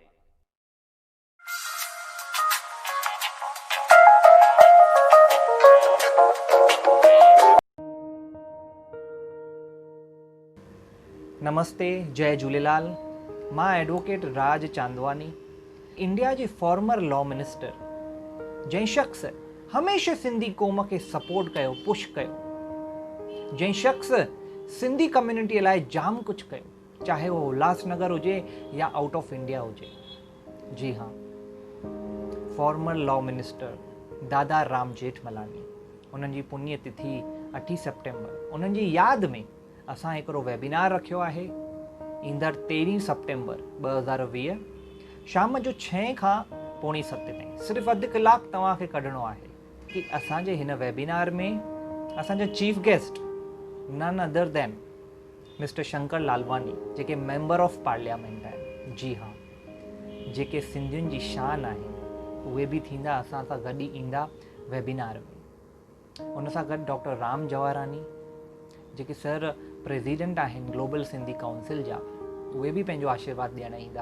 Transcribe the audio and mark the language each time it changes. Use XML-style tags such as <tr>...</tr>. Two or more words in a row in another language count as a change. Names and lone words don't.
<sd>नमस्ते, जय झूलेलाल. मां एडवोकेट राज चांदवानी, इंडिया जे</sd> <en>former law minister,</en> <sd>जंहिं शख़्स हमेशह सिंधी क़ौम खे सपोर्ट कयो, पुश कयो, जंहिं शख़्स सिंधी कम्युनिटी लाइ जाम कुझु कयो, चाहे वो उल्हासनगर हुजे या</sd> <en>out of India</en> <sd>हुजे. जी हाँ,</sd> <en>former law minister</en> <sd>दादा राम जेठमलानी. उन्हनि जी पुण्य तिथि 8 सितंबर. उन्हनि जी यादि में असां हिकिड़ो वेबिनार रखियो आहे ईंदड़ 13 सितंबर 2020 शाम जो 6 खां 6:45 ताईं। सिर्फ़ु अधु कलाकु तव्हांखे कढणो आहे कि असांजे हिन वेबिनार में असांजा</sd> <en>chief guest none other than Mister</en> <sd>शंकर लालवानी, जेके</sd> <en>member of parliament</en> <sd>आहिनि। जी हाँ, जेके सिंधियुनि जी शान आहिनि उहे बि थींदा असां सां गॾु ईंदा वेबिनार में। उन सां गॾु डॉक्टर राम जवाहरानी, जेके सर प्रेसिडेंट आहिनि ग्लोबल सिंधी काउंसिल जा, उहे बि पंहिंजो आशीर्वाद ॾियणु ईंदा।</sd>